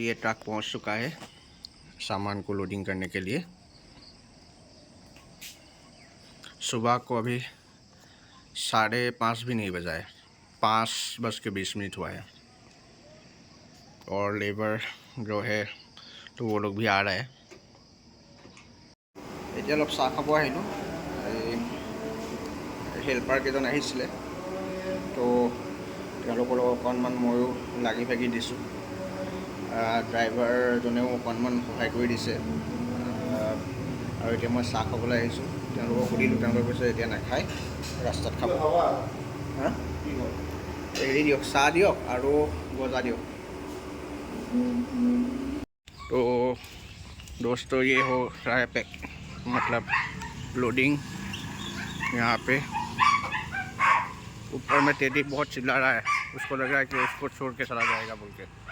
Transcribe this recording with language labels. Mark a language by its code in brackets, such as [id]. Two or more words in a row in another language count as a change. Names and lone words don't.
[hi] ये ट्रक पहुंच चुका है सामान को लोडिंग करने के लिए। सुबह को अभी 5:30 भी नहीं बजा है, 5:20 हुआ है। और लेबर जो है तो वो लोग भी आ रहा है। [as] এতিয়া অলপ চাহ খাব আহিলোঁ। হেল্পাৰকেইজন আহিছিলে, তো তেওঁলোকৰ লগত অকণমান ময়ো লাগি ভাগি দিছোঁ। ড্ৰাইভাৰজনেও অকণমান সহায় কৰি দিছে। আৰু এতিয়া মই চাহ খাবলৈ আহিছোঁ। তেওঁলোকক সুধিলোঁ, তেওঁলোকে কৈছে এতিয়া নাখায়, ৰাস্তাত খাব। হা হেৰি দিয়ক, চাহ দিয়ক আৰু গজা দিয়ক। [hi] तो दोस्तों ये हो रहा है पैक, मतलब लोडिंग। यहाँ पे ऊपर में टेडी बहुत चिल्ला रहा है, उसको लग रहा है कि उसको छोड़ के चला जाएगा बोल के।